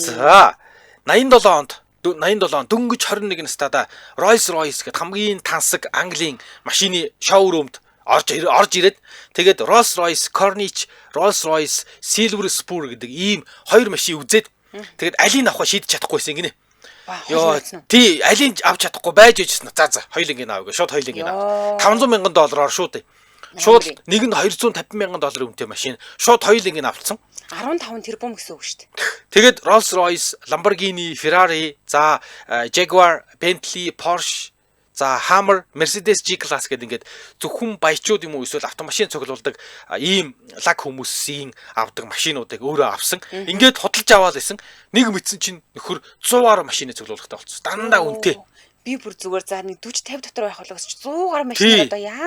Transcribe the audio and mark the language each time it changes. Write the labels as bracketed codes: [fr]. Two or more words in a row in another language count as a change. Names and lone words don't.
[mn] За 87 онд дөнгөж 21 настайдаа Rolls Royce гэдэг хамгийн тансаг Английн машины шоурумд орж ирээд тэгээд Rolls Royce Corniche, Rolls Royce Silver Spur гэдэг ийм хоёр машин үзээд тэгээд алийг авах шийдэж чадахгүйсэн гинэ. Йоо тий алийг авч чадахгүй байж ижсэн. За хоёуланг нь аавгүй шууд хоёуланг нь авч. $500,000 шууд. Шууд нэг нь $250,000 үнэтэй машин. Шууд хоёуланг нь авцсан. 15 тэрбум гэсэн үг шүү дээ. Тэгээд Rolls Royce, Lamborghini, Ferrari, за Jaguar, Bentley, Porsche, за Hummer, Mercedes G-Class гэдэг ингээд зөвхөн баячууд юм уу эсвэл автомашин цуглуулдаг ийм лаг хүмүүсийн авдаг машинуудыг өөрөө авсан. Ингээд худалдаж аваад байсан. Нэг мэдсэн чинь нөхөр 100-аар машины цуглуулгатай болчихсон. Дандаа үнэтэй. Би бүр зүгээр за нэг 40-50 дотор байх болгоос 100-аар машин одоо яа.